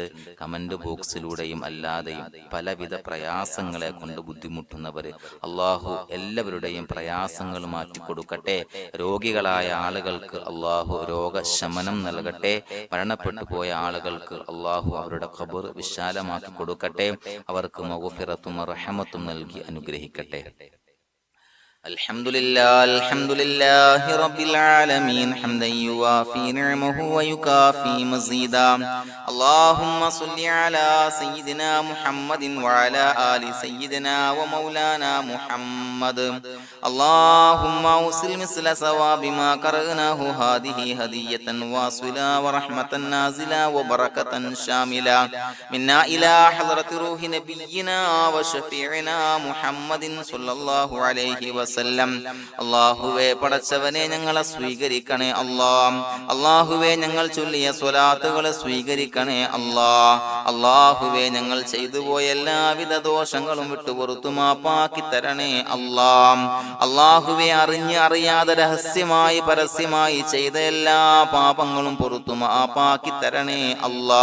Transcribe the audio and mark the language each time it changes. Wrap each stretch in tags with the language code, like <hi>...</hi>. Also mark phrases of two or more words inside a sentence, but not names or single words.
<ml>കമന്റ് ബോക്സിലൂടെയും അല്ലാതെയും പലവിധ പ്രയാസങ്ങളെ കൊണ്ട് ബുദ്ധിമുട്ടുന്നവര് അള്ളാഹു എല്ലാവരുടെയും പ്രയാസങ്ങൾ മാറ്റിക്കൊടുക്കട്ടെ. രോഗികളായ ആളുകൾക്ക് അള്ളാഹു രോഗശമനം നൽകട്ടെ. മരണപ്പെട്ടു പോയ ആളുകൾക്ക് അള്ളാഹു അവരുടെ ഖബർ വിശാലമാക്കി കൊടുക്കട്ടെ. അവർക്ക് മഗ്ഫിറത്തും റഹ്മത്തും നൽകി അനുഗ്രഹിക്കട്ടെ.</ml> <ar>الحمد لله رب العالمين حمدا يوافي نعمه ويكافي مزيدا. اللهم صل على سيدنا محمد وعلى آل سيدنا ومولانا محمد. اللهم أوصل مثل ثواب ما قرأناه هذه هدية واصلة ورحمة نازلة وبركة شاملة منا إلى حضرة روح نبينا وشفيعنا محمد صلى الله عليه وسلم.</ar> <ml>അള്ളാഹുവേ, പടച്ചവനെ ഞങ്ങളെ സ്വീകരിക്കണേ അല്ലാ. അള്ളാഹുവേ, ഞങ്ങൾ ചൊല്ലിയ സ്വലാത്തുകളെ സ്വീകരിക്കണേ അല്ലാ. അള്ളാഹുവേ, ഞങ്ങൾ ചെയ്തു പോയ എല്ലാവിധ ദോഷങ്ങളും വിട്ടുപുറത്തു മാപ്പാക്കി തരണേ അല്ലാ. അള്ളാഹുവേ, അറിഞ്ഞ് അറിയാതെ രഹസ്യമായി പരസ്യമായി ചെയ്ത എല്ലാ പാപങ്ങളും പുറത്തു മാപ്പാക്കി തരണേ അല്ലാ.</ml>